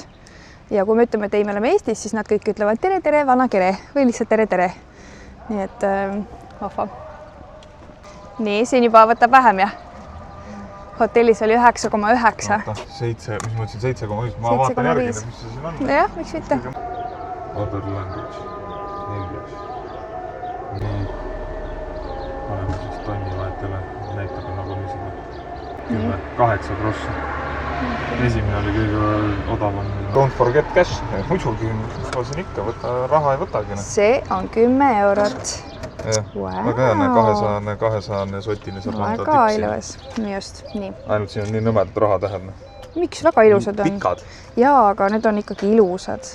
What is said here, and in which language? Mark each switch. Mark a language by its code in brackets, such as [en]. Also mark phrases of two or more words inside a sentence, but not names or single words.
[et] Ja kui me ütleme, et ei, me oleme Eestis, siis nad kõik ütlevad tere, tere, vana kere või lihtsalt tere, tere. Nii et vahva. Nii, siin juba võtab vähem, jah? Hotellis oli 9,9. 7, mis ma ütlesin, 7,5. Ma vaatan järgi, mis see siin on. Jah, miks mitte? [en] Other language. English. [et] Nii. Paneme siis tonni vahetele. Näitab nagu niisugune 8 grossi. Esimene oli kõige odavam. [en] Don't forget cash. [et] Muidugi, ma siin ikka raha ei võtagi. See on 10 €. Väga hea, 200 sotini saab anda tipsi. Väga ilus. Just, nii. Ainult siin on nii nõmedad rahatähed. Miks väga ilusad on? Pikad. Jaa, aga need on ikkagi ilusad.